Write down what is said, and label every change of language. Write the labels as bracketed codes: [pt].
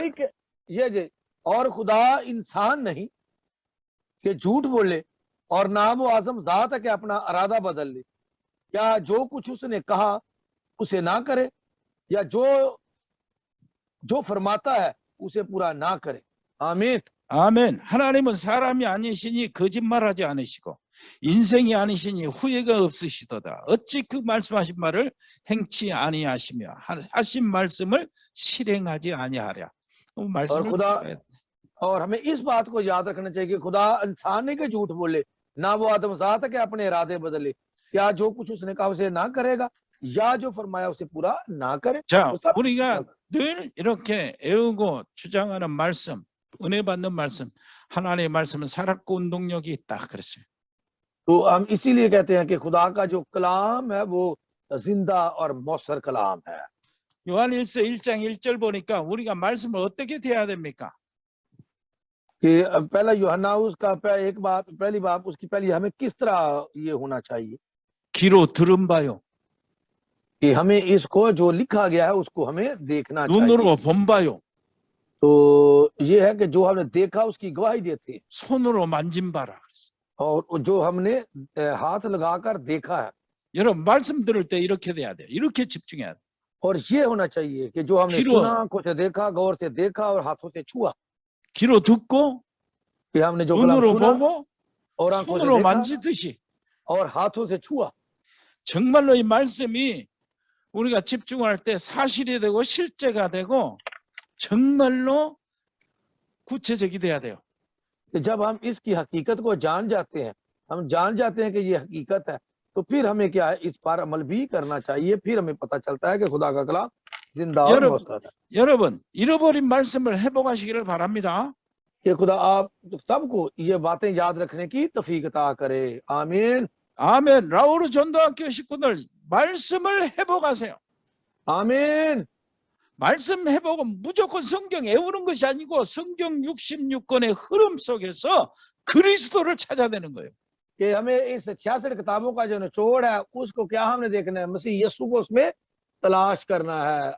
[hi] नहीं कि ये और खुदा इंसान नहीं कि झूठ बोले और ना वो आजम जात है कि अपना इरादा बदल ले। क्या जो कुछ उसने कहा उसे ना करे, या जो फरमाता है उसे पूरा ना करे। आमीन। [ko] 아멘. 하나님은 사람이 아니시니 거짓말하지 않으시고 인생이 아니시니 후회가 없으시도다. 어찌 그 말씀하신 말을 행치 아니하시며 하신 말씀을 실행하지 아니하랴. 말씀을 [hi] खुदा और हमें इस बात को याद रखना चाहिए कि खुदा इंसान नहीं कि झूठ बोले, ना वो आदम जात है कि अपने इरादे बदले। क्या जो कुछ उसने कहा उसे ना करेगा, या जो फरमाया उसे पूरा ना करे। [ko] 자, [hi] तो सब [ko] 우리가 늘 이렇게 애우고 주장하는 말씀, 은혜 받는 말씀, 하나님의 말씀은 살았고 운동력이 있다 그랬어요. [hi] तो हम इसीलिए कहते हैं कि खुदा का जो कलाम है वो जिंदा और मौसर कलाम है। [ko] 요한일서 1장 1절 보니까 우리가 말씀을 어떻게 대해야 됩니까? [hi] कि पहला यूहन्ना उसका एक बात पहली बात उसकी पहली हमें किस तरह ये होना चाहिए [ko] 귀로 들은 바요, [hi] कि हमें इसको जो लिखा गया है उसको हमें देखना चाहिए। [ko] 눈으로 본 바요, [hi] तो ये है कि जो हमने देखा उसकी गवाही देते हैं, [ko] 손으로 만진 바라 그랬어요. [hi] और जो हमने हाथ लगाकर देखा है। [ko] 여러분 말씀 들을 때 이렇게 돼야 돼요. 이렇게 집중해야 돼요. [hi] और ये होना चाहिए कि जो हमने [ko] 귀로- [hi] सुना, आंखों से देखा, गौर से देखा और हाथों से छुआ। [ko] 귀로 듣고 [hi] कि हमने जो कलाम [ko] 눈으로 [hi] सुना [ko] 보고 [hi] और आंखों से [ko] 손으로 [hi] देखा [ko] 만지듯이 [hi] और हाथों से छुआ। [ko] 정말로 이 말씀이 우리가 집중할 때 사실이 되고 실제가 되고 정말로 구체적이 돼야 돼요. [hi] तो जब हम इसकी हकीकत को जान जाते हैं, हम जान जाते हैं कि ये हकीकत है, तो फिर हमें क्या है इस पर अमल भी करना चाहिए। फिर हमें पता चलता है कि खुदा का कलाम जिंदा और मौजूद है। [ko] 여러분 잃어버린 말씀을 회복하시기를 바랍니다. [hi] कि खुदा आप सबको ये बातें याद रखने की तौफीक अता करे। आमीन। [ko] 아멘. 라오르 전도학교 식구들 말씀을 회복하세요. [hi] आमीन। [ko] 말씀 회복은 무조건 성경 외우는 것이 아니고 성경 66권의 흐름 속에서 그리스도를 찾아내는 거예요. [hi] कि हमें इस 66 किताबों का जो निचोड़ है उसको क्या हमने देखना है, मसीह यीशु को उसमें तलाश करना है।